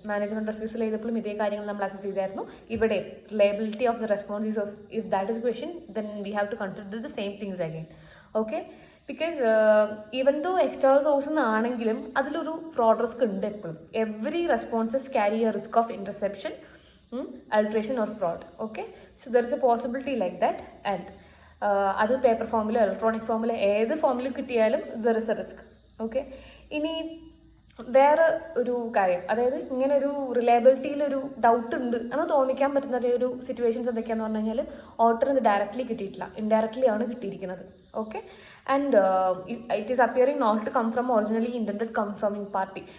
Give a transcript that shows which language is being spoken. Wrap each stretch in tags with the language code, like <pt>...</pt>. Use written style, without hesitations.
<ml>Management refusal ചെയ്തപ്പോഴും ഇതേ കാര്യങ്ങൾ നമ്മൾ അസസ് ചെയ്തായിരുന്നു. ഇവിടെ</ml> <en>Reliability of the response of if that is question then we have to consider the same things again.</en> <ml>Okay,</ml> <en>because even though</en> <ml>external സോഴ്സിൽ നിന്നാണെങ്കിലും അതിലൊരു ഫ്രോഡ് റിസ്ക് ഉണ്ട് എപ്പോഴും.</ml> <en>Every responses carry a risk of interception, alteration or fraud. Okay, so there is a possibility like that, and</en> <ml>അത് paper ഫോമിലോ electronic ഫോമിലോ ഏത് ഫോമിലും കിട്ടിയാലും</ml> <en>there is a risk.</en> <ml>Okay, ഇനി വേറെ ഒരു കാര്യം, അതായത് ഇങ്ങനെ ഒരു റിലയബിലിറ്റിയിലൊരു ഡൗട്ട് ഉണ്ട് എന്ന് തോന്നിക്കാൻ പറ്റുന്ന ഒരു സിറ്റുവേഷൻസ് എന്തൊക്കെയാണെന്ന് പറഞ്ഞു കഴിഞ്ഞാൽ ഓഡിറ്ററിന് ഇത് ഡയറക്റ്റ്ലി കിട്ടിയിട്ടില്ല, ഇൻഡയറക്റ്റ്ലി ആണ് കിട്ടിയിരിക്കുന്നത്.</ml> <en>Okay, and it is appearing not to come from originally intended confirming party.</en>